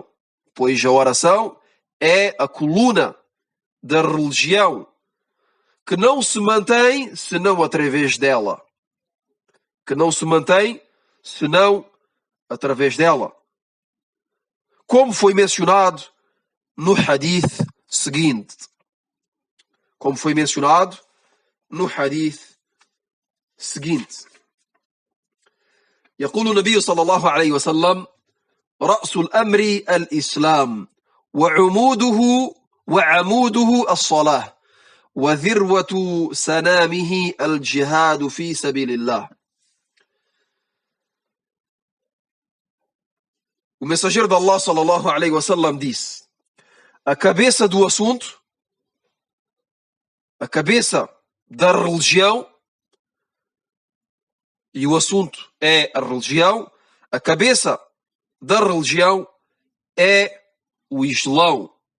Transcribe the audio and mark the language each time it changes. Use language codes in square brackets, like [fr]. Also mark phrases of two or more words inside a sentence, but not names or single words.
[pt] Pois a oração é a coluna da religião, que não se mantém senão através dela. Como foi mencionado no hadith seguinte. [ar] يقول النبي صلى الله عليه وسلم رأس الأمر الإسلام وعموده الصلاة وذروة سنامه الجهاد في سبيل الله. [pt] O mensageiro de Allah [ar] صلى الله عليه وسلم [pt] disse: a cabeça do assunto, a cabeça da religião e o assunto é a religião, a cabeça da religião é o Islão.